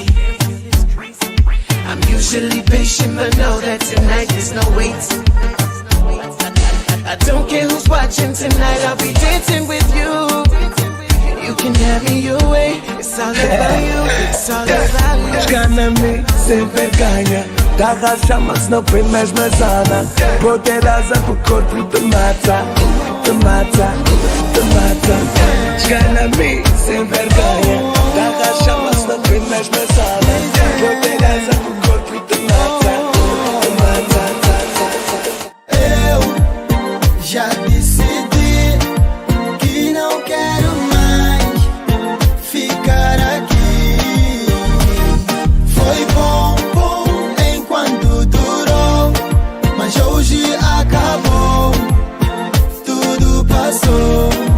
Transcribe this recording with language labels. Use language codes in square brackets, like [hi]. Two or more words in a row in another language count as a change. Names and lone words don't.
[en] I'm usually patient, but know that tonight there's no wait. I don't care who's watching tonight, I'll be dancing with you. You can have me your way, it's all about you, it's all about you. [pt] Esgana-me sem vergonha, taraxa, mas não põe mais zona. Poderosa pro corpo te mata, te mata, te mata. Esgana-me sem vergonha, taraxa, mas não põe mais zona. Poderosa pro corpo te mata, te mata. Eu já Já decidi que não quero mais ficar aqui. Foi bom enquanto durou, mas hoje acabou, tudo passou.